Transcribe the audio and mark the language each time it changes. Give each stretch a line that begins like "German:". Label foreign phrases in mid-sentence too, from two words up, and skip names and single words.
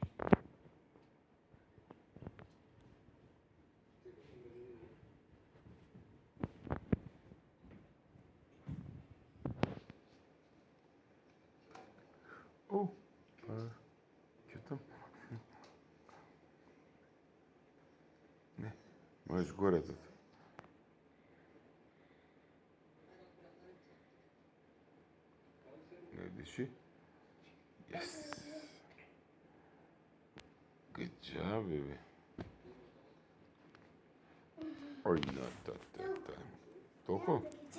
Macedonian: О, ќе Не, можеш горе тут. Не диши.
English: Yes. Good job, baby. Ой,
Macedonian: да. Толку?